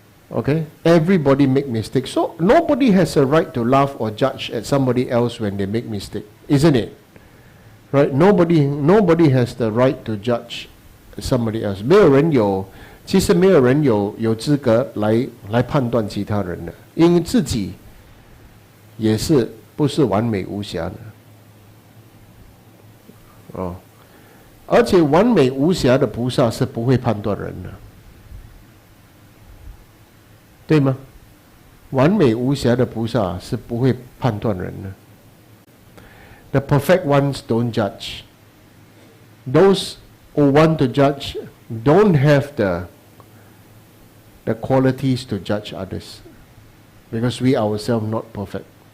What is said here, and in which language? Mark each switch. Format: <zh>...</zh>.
<en>Okay? Everybody make mistakes. So nobody has a right to laugh or judge at somebody else when they make mistake, isn't it? Right? Nobody has the right to judge somebody else.</en> <zh>其实没有人有资格来判断其他人的，因为自己也是不是完美无瑕的。哦，而且完美无瑕的菩萨是不会判断人的，对吗？完美无瑕的菩萨是不会判断人的。</zh> <en>The perfect ones don't judge. Those who want to judge don't have the qualities to judge others, because we ourselves not perfect.</en>